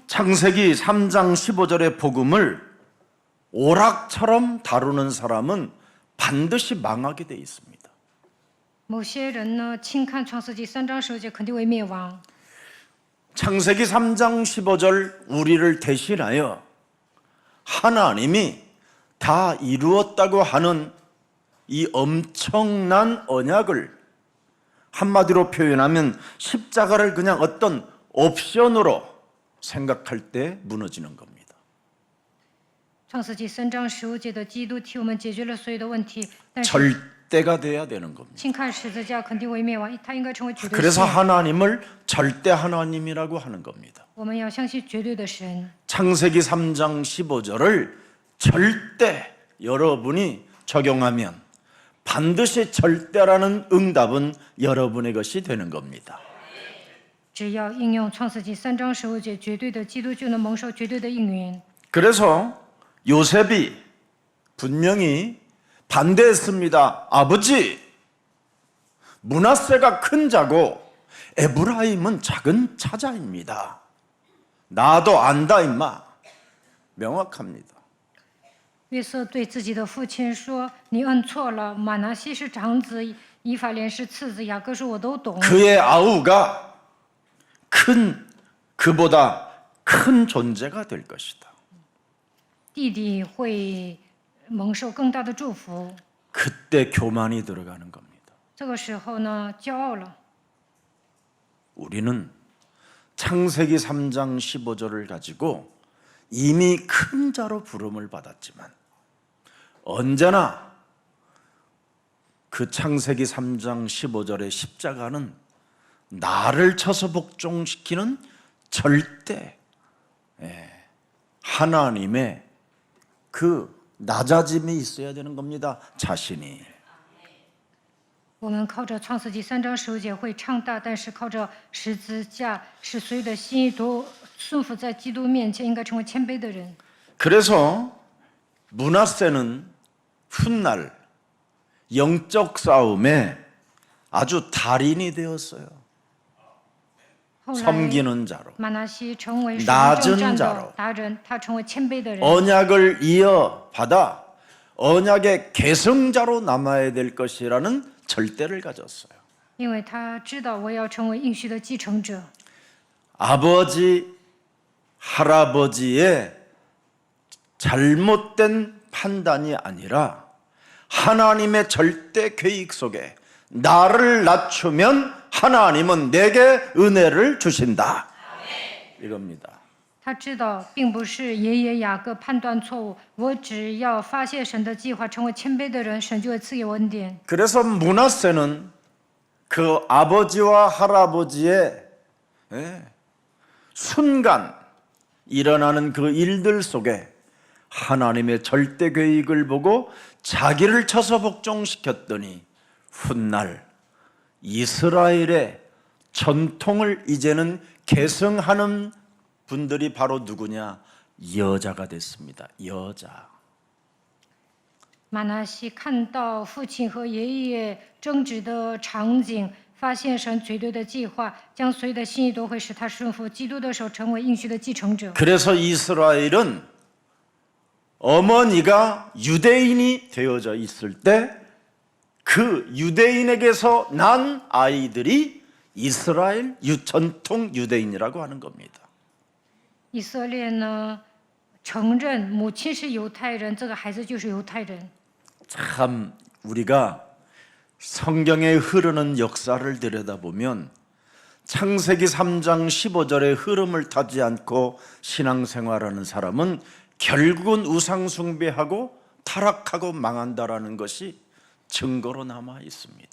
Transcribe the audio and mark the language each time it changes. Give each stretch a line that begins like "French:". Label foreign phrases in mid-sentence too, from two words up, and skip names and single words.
Korean: 창세기 3장 15절의 복음을 오락처럼 다루는 사람은 반드시 망하게 돼 있습니다.
Chinese: 某些人呢，轻看创世纪3章15节，肯定会灭亡。
Korean: 창세기 3장 15절 우리를 대신하여 하나님이 다 이루었다고 하는 이 엄청난 언약을 한마디로 표현하면 십자가를 그냥 어떤 옵션으로 생각할 때 무너지는 겁니다.
Chinese: 创世纪3章15节的基督替我们解决了所有的问题，但是
Korean: 절대가 돼야 되는 겁니다.
Chinese: 轻看十字架肯定会灭亡，他应该成为绝对
Korean: 그래서
Chinese: 性。
Korean: 하나님을 절대 하나님이라고 하는 겁니다.
Chinese: 我们要相信绝对的神。
Korean: 창세기 3장 15절을 절대 여러분이 적용하면 반드시 절대라는 응답은 여러분의 것이 되는 겁니다.
Chinese: 只要应用创世纪3章15节，绝对的基督就能蒙受绝对的应允。
Korean: 그래서 요셉이 분명히 반대했습니다. 아버지, 므낫세가 큰 자고 에브라임은 작은 차자입니다. 나도 안다 임마. 명확합니다.
Chinese: 约瑟对自己的父亲说：“你摁错了，马拿西是长子，以法莲是次子，雅各是我都懂。
Korean: 그의 아우가 그보다 큰 존재가 될 것이다.
Chinese: 弟弟会蒙受更大的祝福。
Korean: 그때 교만이 들어가는 겁니다.
Chinese: 这个时候呢，骄傲了。
Korean: 우리는 창세기 3장 15절을 가지고 이미 큰 자로 부름을 받았지만 언제나 그 창세기 3장 15절의 십자가는 나를 쳐서 복종시키는 절대 하나님의 그 낮아짐이 있어야 되는 겁니다. 자신이.
Chinese: 我们靠着创世纪3章15节会唱大，但是靠着十字架，使所有的心意都顺服在基督面前，应该成为谦卑的人。
Korean: 그래서 므낫세는 훗날 영적 싸움에 아주 달인이 되었어요.
Chinese: 后来
Korean: 섬기는 자로
Chinese: 马拿西成为属灵
Korean: 낮은
Chinese: 征战
Korean: 자로
Chinese: 的达人，他成为谦卑的人。
Korean: 언약을 이어받아 언약의 계승자로 남아야 될 것이라는 절대를 가졌어요.
Chinese: 因为他知道我要成为应许的继承者。
Korean: 아버지, 할아버지의 잘못된 판단이 아니라 하나님의 절대 계획 속에 나를 낮추면 하나님은 내게 은혜를 주신다. 이겁니다.
Chinese: 他知道并不是爷爷雅各判断错误，我只要发现神的计划，成为谦卑的人，神就会赐给我恩典。
Korean: 그래서 므낫세는 그 아버지와 할아버지의 순간 일어나는 그 일들 속에 하나님의 절대 계획을 보고 자기를 쳐서 복종시켰더니 훗날 이스라엘의 전통을 이제는 계승하는 분들이 바로 누구냐? 여자가 됐습니다. 여자.
Chinese: 马拿西看到父亲和爷爷争执的场景，发现神绝对的计划，将所有的心意都会使他顺服基督的手，成为应许的继承者。
Korean: 그래서 이스라엘은 어머니가 유대인이 되어져 있을 때 그 유대인에게서 난 아이들이 이스라엘 전통 유대인이라고 하는 겁니다.
Chinese: 以色列呢，承认母亲是犹太人，这个孩子就是犹太人。
Korean: 참 우리가 성경에 흐르는 역사를 들여다보면 창세기 3장 15절의 흐름을 타지 않고 신앙생활하는 사람은 결국은 우상 숭배하고 타락하고 망한다라는 것이 증거로 남아 있습니다.